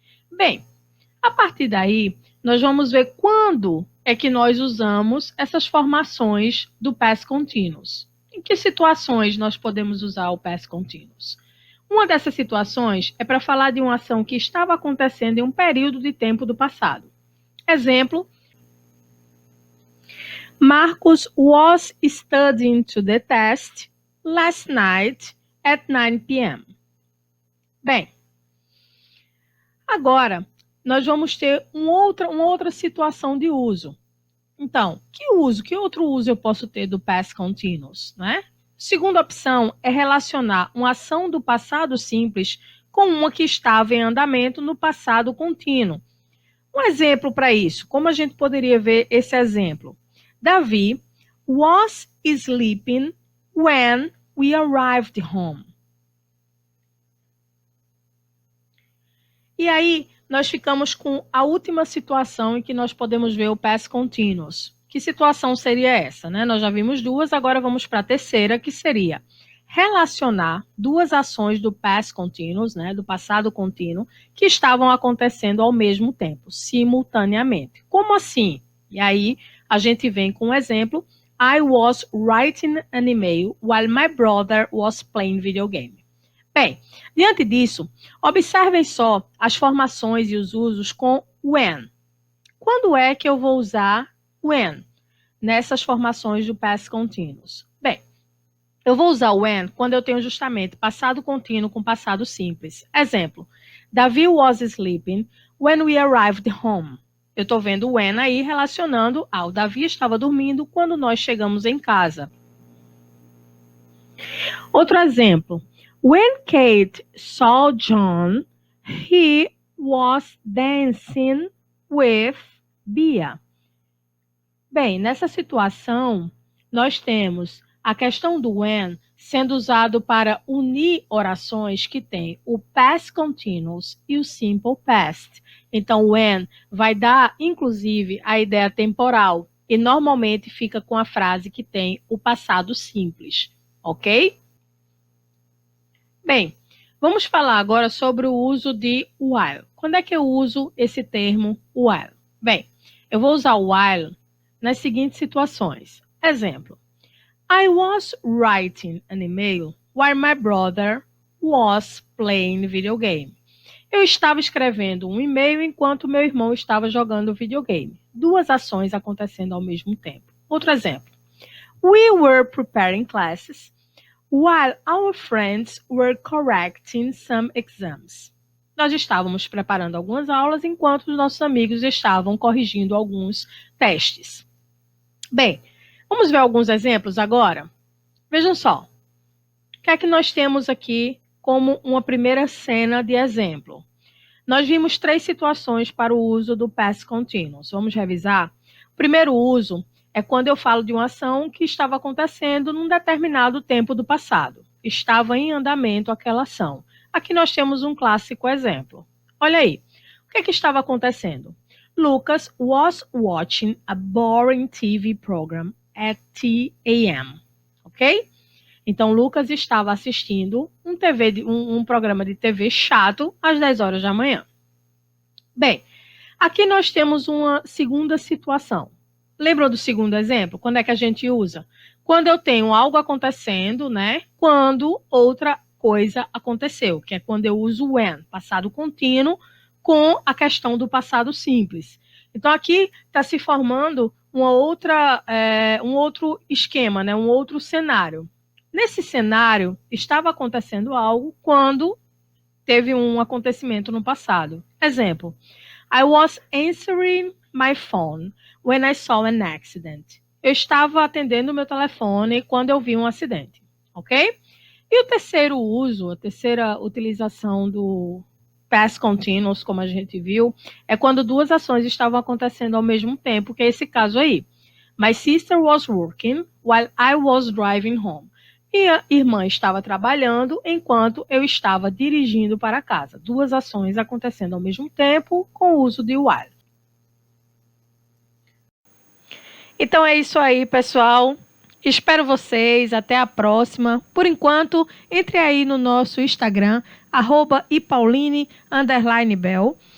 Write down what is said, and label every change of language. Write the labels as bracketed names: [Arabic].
[Portuguese] Bem, a partir daí, nós vamos ver quando é que nós usamos essas formações do past continuous. Em que situações nós podemos usar o past continuous? Uma dessas situações é para falar de uma ação que estava acontecendo em um período de tempo do passado. Exemplo, [English] Marcus was studying to the test last night at 9 p.m. [Portuguese] Bem, agora nós vamos ter uma outra situação de uso. Então, que outro uso eu posso ter do past continuous, né? Segunda opção é relacionar uma ação do passado simples com uma que estava em andamento no passado contínuo. Um exemplo para isso, como a gente poderia ver esse exemplo? [English] Davi was sleeping when we arrived home. [Portuguese] E aí, nós ficamos com a última situação em que nós podemos ver o past continuous. Que situação seria essa, né? Nós já vimos duas, agora vamos para a terceira, que seria relacionar duas ações do past continuous, né, do passado contínuo, que estavam acontecendo ao mesmo tempo, simultaneamente. Como assim? E aí, a gente vem com um exemplo. [English] I was writing an email while my brother was playing video game. [Portuguese] Bem, diante disso, observem só as formações e os usos com when. Quando é que eu vou usar when nessas formações do past continuous? Bem, eu vou usar when quando eu tenho justamente passado contínuo com passado simples. Exemplo, [English] Davi was sleeping when we arrived home. [Portuguese] Eu estou vendo when aí relacionando ao Davi estava dormindo quando nós chegamos em casa. Outro exemplo. [English] When Kate saw John, he was dancing with Bia. [Portuguese] Bem, nessa situação, nós temos a questão do when sendo usado para unir orações que têm o past continuous e o simple past. Então, when vai dar, inclusive, a ideia temporal e normalmente fica com a frase que tem o passado simples, ok? Bem, vamos falar agora sobre o uso de while. Quando é que eu uso esse termo while? Bem, eu vou usar while nas seguintes situações. Exemplo, [English] I was writing an email while my brother was playing video game. [Portuguese] Eu estava escrevendo um e-mail enquanto meu irmão estava jogando videogame. Duas ações acontecendo ao mesmo tempo. Outro exemplo. [English] We were preparing classes while our friends were correcting some exams. [Portuguese] Nós estávamos preparando algumas aulas enquanto os nossos amigos estavam corrigindo alguns testes. Bem, vamos ver alguns exemplos agora? Vejam só. O que é que nós temos aqui como uma primeira cena de exemplo? Nós vimos três situações para o uso do past continuous. Vamos revisar? O primeiro uso é quando eu falo de uma ação que estava acontecendo num determinado tempo do passado. Estava em andamento aquela ação. Aqui nós temos um clássico exemplo. Olha aí. O que é que estava acontecendo? [English] Lucas was watching a boring TV program at 10 a.m. [Portuguese] Ok? Então, Lucas estava assistindo um programa de TV chato às 10 horas da manhã. Bem, aqui nós temos uma segunda situação. Lembram do segundo exemplo? Quando é que a gente usa? Quando eu tenho algo acontecendo, né? Quando outra coisa aconteceu, que é quando eu uso when, passado contínuo, com a questão do passado simples. Então, aqui está se formando um outro esquema, né? Um outro cenário. Nesse cenário, estava acontecendo algo quando teve um acontecimento no passado. Exemplo, [English] I was answering my phone when I saw an accident. [Portuguese] Eu estava atendendo o meu telefone quando eu vi um acidente, ok? E o terceiro uso, a terceira utilização do past continuous, como a gente viu, é quando duas ações estavam acontecendo ao mesmo tempo, que é esse caso aí. [English] My sister was working while I was driving home. [Portuguese] Minha irmã estava trabalhando enquanto eu estava dirigindo para casa. Duas ações acontecendo ao mesmo tempo com o uso de while. Então é isso aí, pessoal. Espero vocês. Até a próxima. Por enquanto, entre aí no nosso Instagram, @ipauline_bel.